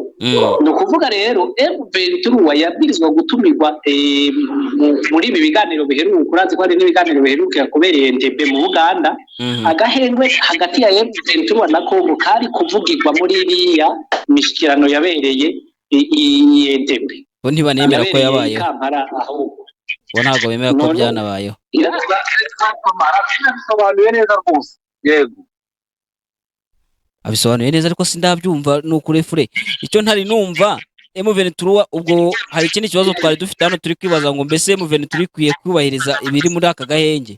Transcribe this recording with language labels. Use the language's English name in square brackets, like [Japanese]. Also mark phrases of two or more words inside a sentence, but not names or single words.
[Rundi] Ni ukuvuga rero M23 yabwirizwa gutumirwa muri ibi biganiro biheruka. Urazi ko hari n'ibiganiro biheruka kubereye Entebbe mu Uganda. Agahengwe hagati ya M23 na Kongo kari kuvugirwa muri iriya mishikirano yabereye i Entebbe. Bo ntibanemera ko yabayeho. Bo ntabwo bemera ko byanabayeho. Bisobanuye neza rwose. Yego. Abisobanuye neza ariko sindabyumva n'ukurefure. Icyo ntari numva M23 ubwo hari ikindi kibazo twari dufite hano turi kwibaza ngo mbese M23 ikwiye kubahiriza ibiri muri aka gahenge.